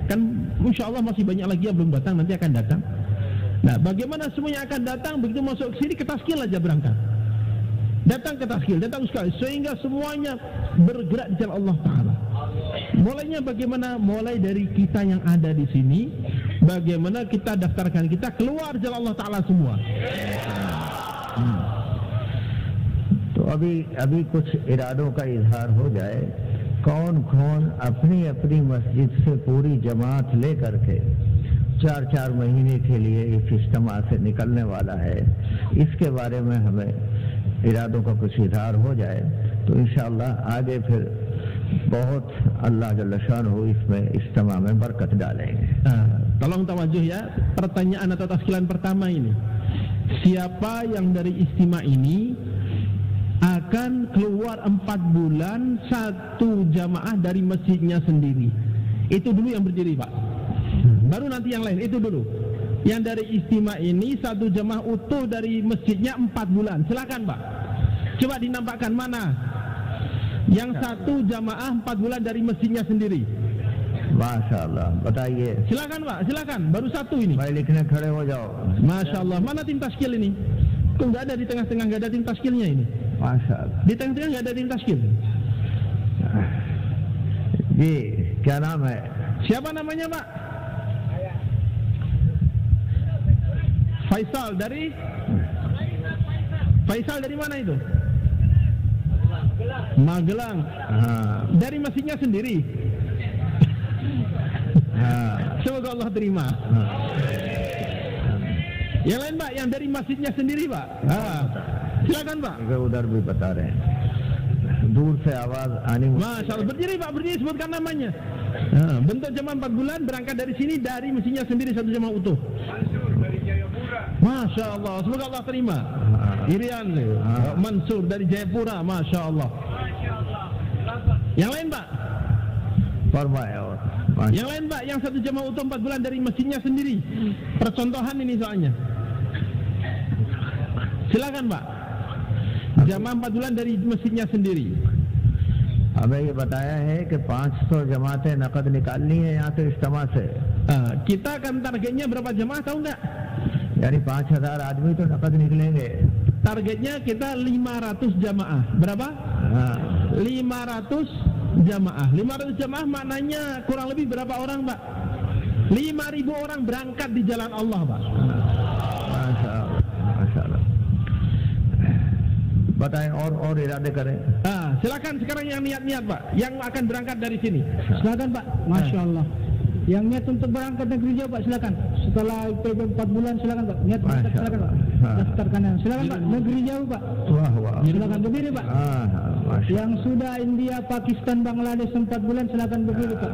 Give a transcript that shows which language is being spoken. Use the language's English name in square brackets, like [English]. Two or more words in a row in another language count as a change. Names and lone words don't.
[Indonesian] Kan [Arabic] إن شاء الله [Indonesian] masih banyak lagi yang belum datang, nanti akan datang. Nah, bagaimana semuanya akan datang? Begitu masuk ke sini, ke taskil aja berangkat. Datang ke taskil, datang sekali, sehingga semuanya bergerak di jalan Allah Ta'ala. Mulainya bagaimana? Mulai dari kita yang ada di sini. Bagaimana kita daftarkan kita keluar jalan Allah Ta'ala semua. [Hindi] तो अभी कुछ इरादों का इजहार हो जाए। कौन कौन अपनी अपनी मस्जिद से पूरी जमात ले करके 4-4 महीने के लिए इस इज्तिमा से निकलने वाला है, इसके बारे में हमें इरादों का कुछ इजहार हो जाए तो इंशाअल्लाह आगे फिर बहुत अल्लाह [Arabic] جل شأنه [Hindi] इसमें इज्तिमा में बरकत डालेंगे। [Indonesian] Tolong tawajuh ya, pertanyaan atau taskilan pertama ini. Siapa yang dari istimewa ini akan keluar 4 bulan satu jamaah dari masjidnya sendiri? Itu dulu yang berdiri, Pak. Baru nanti yang lain, itu dulu. Yang dari istimewa ini satu jamaah utuh dari masjidnya 4 bulan. Silakan, Pak. Coba dinampakkan mana yang satu jamaah 4 bulan dari masjidnya sendiri. [Arabic] ما شاء الله, बताइए. [Indonesian] Silakan Pak, silakan. Baru satu ini. [Hindi] भाई लिखने खड़े हो जाओ. [Arabic] ما شاء الله. [Indonesian] Mana tim taskil ini? Kok nggak ada di tengah-tengah, nggak ada tim taskilnya ini? [Arabic] ما شاء الله. [Indonesian] Di tengah-tengah nggak ada tim taskil. [Hindi] जी, क्या नाम है? [Indonesian] Siapa namanya Pak? Faisal dari? Faisal dari mana itu? Magelang. Dari masjidnya sendiri. Semoga Allah terima. Yang lain Pak, yang dari masjidnya sendiri Pak. Silakan Pak. [Hindi] उधर भी बता रहे हैं. दूर से आवाज आने. [Arabic] ما شاء الله, [Indonesian] berdiri Pak, berdiri, sebutkan namanya. Bentuk jamaah 4 bulan berangkat dari sini, dari masjidnya sendiri satu jamaah utuh. [Arabic] ما شاء الله, [Indonesian] semoga Allah terima. Irian Mansur dari Jayapura, [Arabic] ما شاء الله. [Indonesian] Yang lain Pak? Yang lain Pak, yang satu jamaah utuh 4 bulan dari masjidnya sendiri. Percontohan ini soalnya. Silakan Pak. Jamaah 4 bulan dari masjidnya sendiri. [Hindi] हमें ये बताया है कि 500 जमातें नकद निकालनी है यहाँ से इज्तिमा से। [Indonesian] Kita akan targetnya berapa jamaah tahu nggak? [Hindi] यानी 5,000 आदमी तो नकद निकलेंगे। [Indonesian] Targetnya kita 500 jamaah. Berapa? 500 jamaah. 500 jamaah maknanya kurang lebih berapa orang Pak? 5.000 orang berangkat di jalan Allah Pak. [Arabic] ما شاء الله، ما شاء الله. [Hindi] बताएं और इरादे करें। [Indonesian] Silakan sekarang yang niat-niat Pak, yang akan berangkat dari sini. Silakan Pak. [Arabic] ما شاء الله. [Indonesian] Yang niat untuk berangkat negeri jauh Pak, silakan. Setelah PB 4 bulan silakan Pak. Niat berangkat silakan Pak. Daftarkan yang silakan Pak. Negeri jauh Pak. Wah. Silakan berdiri Pak. Yang sudah India, Pakistan, Bangladesh 4 bulan silakan berdiri Pak.